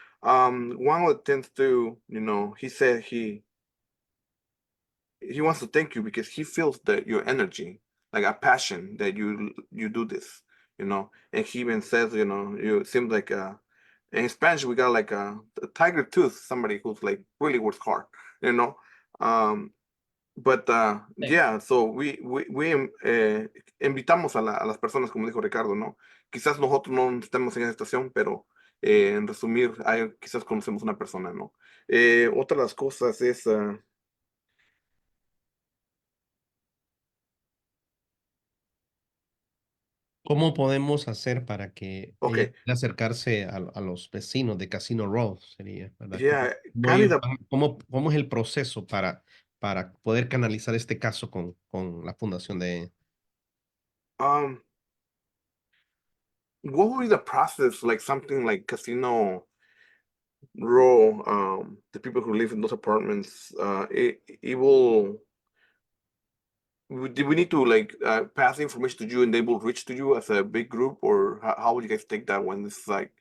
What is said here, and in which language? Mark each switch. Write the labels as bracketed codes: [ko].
[en] One of the things to, he said he wants to thank you because he feels that your energy, like a passion that you do this, and he even says, you seem like in Spanish we got like a tiger tooth, somebody who's like really works hard, you know. Um, but yeah, so we [es] invitamos a las personas, como dijo Ricardo, ¿no? Quizás nosotros no estemos en esa situación, pero en resumir, quizás conocemos una persona, ¿no? Otra de las cosas es, ¿Cómo podemos hacer para que ella ok, pueda acercarse a los vecinos de Casino Row? Sería, ¿verdad? yeah, Ellos Cálida, cómo es el proceso para poder canalizar este caso con la fundación de... um, [en] what will be the process? Like something like Casino Row, the people who live in those apartments, it will. Do we need to like pass the information to you and they will reach to you as a big group, or how would you guys take that when it's like